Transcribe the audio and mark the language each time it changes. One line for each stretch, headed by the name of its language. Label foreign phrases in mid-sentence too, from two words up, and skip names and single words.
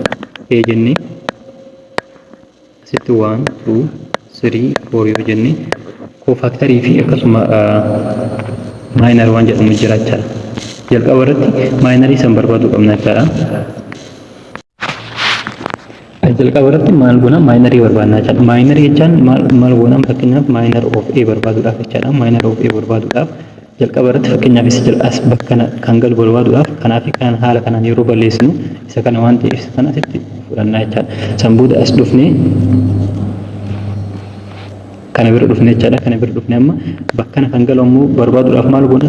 Oromo: A jennee asitti 1 2 3 4 yoo jennee cofactorii fi akkasuma minor waan jedhamu jira jechaadha. Jalqaba irratti minorii san barbaaduu qabna jechaadha. Jalqaba irratti maal goona? Minorii barbaadna jechaadha. Minorii jechaan maal goona? Fakkeenyaaf
English: minor of A
Oromo: barbaaduudhaaf jechaadha.
English: Minor of A
Oromo: barbaaduudhaaf jalqaba irratti fakkeenyaaf isa jalqas bakka kan galu barbaaduudhaaf kanaaf kan haala kanaan yeroo balleessinu isa kana waan ta'eef isa kana asitti fudhannaa jechaadha. San booda as dhufnee kana bira dhufnee jechaadha. Kana bira dhufnee amma bakka kan galu ammoo barbaaduudhaaf maal goona?